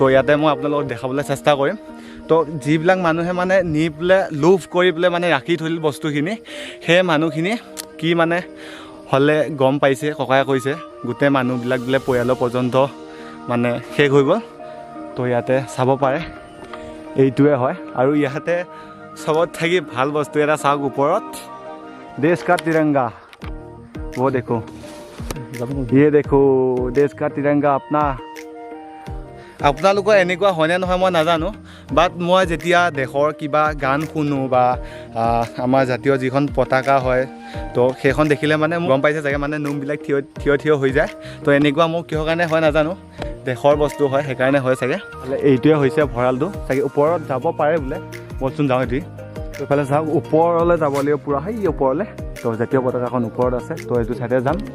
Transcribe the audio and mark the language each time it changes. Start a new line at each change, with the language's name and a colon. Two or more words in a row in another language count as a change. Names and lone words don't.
Assamese: ইয়াতে মই আপোনালোকক দেখাবলৈ চেষ্টা কৰিম তো যিবিলাক মানুহে মানে নি পেলাই লোভ কৰি পেলাই মানে ৰাখি থৈ বস্তুখিনি সেই মানুহখিনি কি মানে হ'লে গম পাইছে ককাই কৈছে গোটেই মানুহবিলাক বোলে পৰিয়ালৰ পৰ্যন্ত মানে শেষ হৈ গ'ল তো ইয়াতে চাব পাৰে এইটোৱে হয় আৰু ইয়াতে চবত থাকি ভাল বস্তু এটা চাওক ওপৰত
Hindi: देश का तिरंगा वो देखो ये देखो देश का तिरंगा अपना
Assamese: আপোনালোকৰ এনেকুৱা হয়নে নহয় মই নাজানো বাট মই যেতিয়া দেশৰ কিবা গান শুনো বা আমাৰ জাতীয় যিখন পতাকা হয় তো সেইখন দেখিলে মানে গম পাইছে চাগে মানে নোমবিলাক থিয় হৈ যায় তো এনেকুৱা মোৰ কিহৰ কাৰণে হয় নাজানো দেশৰ বস্তু হয় সেইকাৰণে হয় চাগে এইটোৱে হৈছে ভঁৰালটো চাগে ওপৰত যাব পাৰে বোলে বলচোন যাওঁ এটি তো এইফালে চাওক ওপৰলৈ যাব লাগিব পূৰা সেই ওপৰলৈ তো জাতীয় পতাকাখন ওপৰত আছে তো এইটো চাইডে যাম